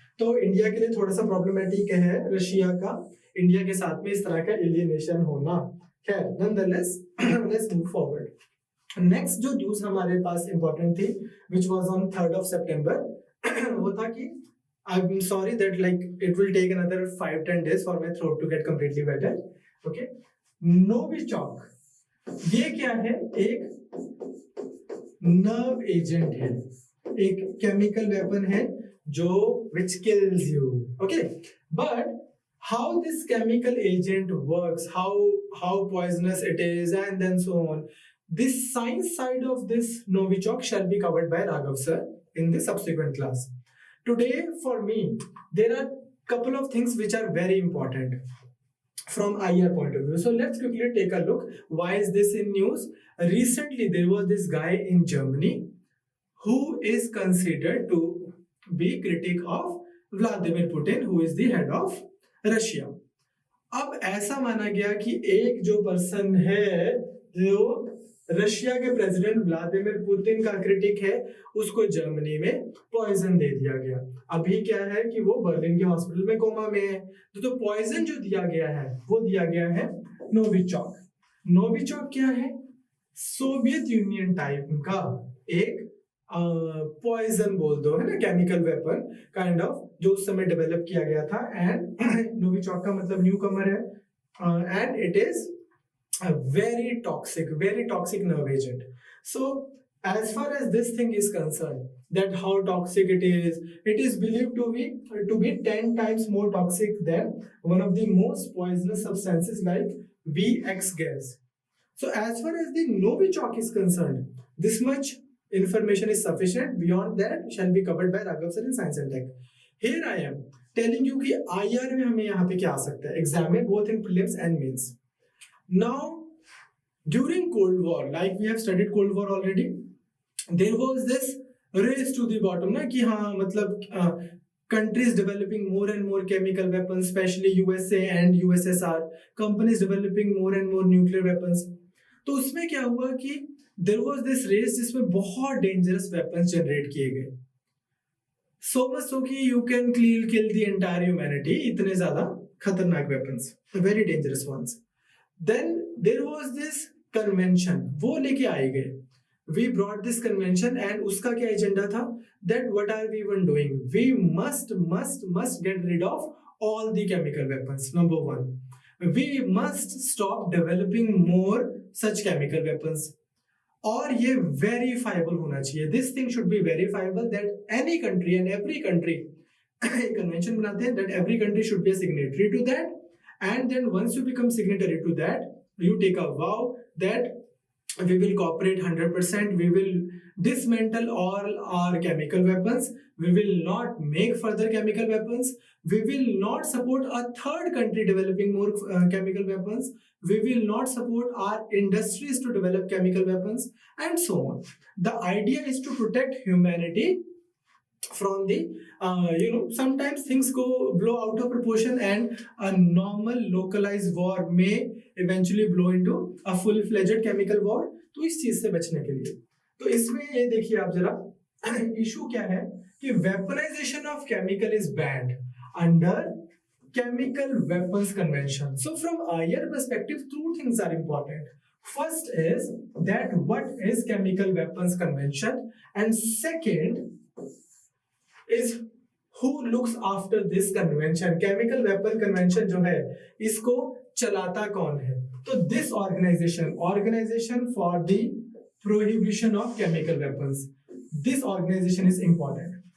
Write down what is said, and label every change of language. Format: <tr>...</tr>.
<hi>तो इंडिया के लिए थोड़ा सा प्रॉब्लमेटिक है रशिया का इंडिया के साथ में इस तरह का एलियनेशन होना।</hi> <en>खैर nonetheless let's move forward. Next</en> <hi>जो न्यूज हमारे पास इंपॉर्टेंट थी</hi> <en>which was on 3rd of September</en> <hi>वो था कि</hi> <en>I am sorry that like it will take another 5-10 days for my throat to get completely better.</en> <hi>Okay, Novichok ये क्या है, एक नर्व एजेंट है, एक केमिकल वेपन है जो</hi> <en>which kills you, okay, but how this chemical agent works, how poisonous it is, and then so on, this science side of this Novichok shall be covered by Raghav sir in the subsequent class. Today for me there are couple of things which are very important from IR point of view, so let's quickly take a look. Why is this in news? Recently there was this guy in Germany who is considered to be critic of Vladimir Putin, who is the head of Russia.</en> <hi>अब ऐसा माना गया कि एक जो person है जो Russia के प्रेसिडेंट व्लादिमीर पुतिन का क्रिटिक है उसको जर्मनी में पॉइजन दे दिया गया। अभी क्या है कि वो बर्लिन के हॉस्पिटल में कोमा में है। तो पॉइजन जो दिया गया है वो दिया गया है नोविचॉक। नोविचॉक क्या है, सोवियत यूनियन टाइप का एक पॉइजन बोल दो, है ना, केमिकल वेपन काइंड ऑफ जो उस समय डेवलप किया गया था।</hi> <en>and</en> <hi>नोविचॉक का मतलब न्यू कमर है</hi> <en>And it is a very toxic nerve agent. So as far as this thing is concerned, that how toxic it is believed to be 10 times more toxic than one of the most poisonous substances like VX gas. So as far as the Novichok is concerned, this much information is sufficient. Beyond that shall be covered by Raghav sir in Science and Tech. Here I am telling you</en> <hi>कि IR में हमें यहाँ पे क्या आ सकता है exam में,</hi> <en>both in prelims and mains. Now, during Cold War, like we have studied Cold War already, there was this race to the bottom,</en> <hi>ना कि हाँ मतलब</hi> <en>countries developing more and more chemical weapons, especially USA and USSR, companies developing more and more nuclear weapons.</en> <hi>तो उसमें क्या हुआ कि</hi> <en>there was this race</en> <hi>जिसमें बहुत</hi> <en>dangerous weapons generate</en> <hi>किए गए।</hi> <en>so much so कि you can kill the entire humanity.</en> <hi>इतने ज़्यादा खतरनाक</hi> <en>weapons, very dangerous ones. Then there was this convention,</en> <hi>वो लेके आए गए.</hi> <en>We brought this convention and</en> <hi>उसका क्या agenda था?</hi> <en>That what are we even doing? We must get rid of all the chemical weapons. Number one, we must stop developing more such chemical weapons.</en> <hi>और ये verifiable होना चाहिए.</hi> <en>This thing should be verifiable that any country and every country</en> <hi>एक convention बनाते हैं</hi> <en>that every country should be a signatory to that, and then once you become signatory to that, you take a vow that we will cooperate 100%, we will dismantle all our chemical weapons, we will not make further chemical weapons, we will not support a third country developing more chemical weapons, we will not support our industries to develop chemical weapons, and so on. The idea is to protect humanity from the sometimes things go blow out of proportion and a normal localized war may eventually blow into a full-fledged chemical war.</en> <hi>तो इस चीज से बचने के लिए तो इसमें ये देखिए आप जरा इशू क्या है कि</hi> <en>weaponization of chemical is banned under chemical weapons convention. So from our perspective, two things are important. First is that what is chemical weapons convention, and second is who looks after this convention.</en> <hi>Chemical weapon convention जो है इसको चलाता कौन है?</hi> <en>तो this organization for the prohibition of chemical weapons, this organization is important.</en>